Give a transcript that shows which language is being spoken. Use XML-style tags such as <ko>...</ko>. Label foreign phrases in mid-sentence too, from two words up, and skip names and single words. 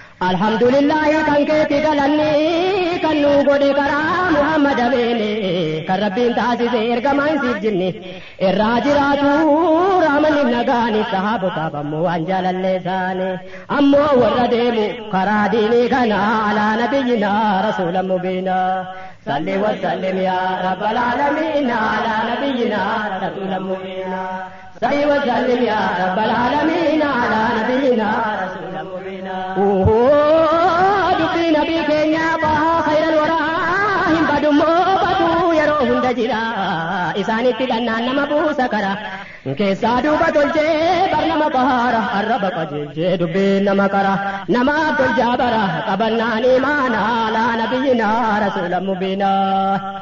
<ar>الحمد لله</ar> <om>kan keetti galanni kan nu godhe karaa Muhammad ameeni kan Rabbiin taasise ergamaan siif jinni irraa jiraatu raamanni nagaani sahaabota ammoo waan jaalallee isaani ammoo warra deemu karaa diinii kana</om> <ar>على نبينا رسولا مبينا. صل وسلم يا رب العالمين على نبينا رسولا مبينا. صل وسلم يا رب العالمين على نبينا رسولا مبينا.</ar> <om>Dubbii nabii keenya baha</om> <ar>خير الورى</ar> <om>hin badummoo baduu yeroo hunda jira. Isaanitti dhannaan nama buusa kara. Keessaa duuba tolchee bar nama bahaara arraba qajeelchee dubbii nama kara. Namaaf tolchaa bara qabannaan imaana</om> <ar>على نبينا رسولا مبينا.</ar>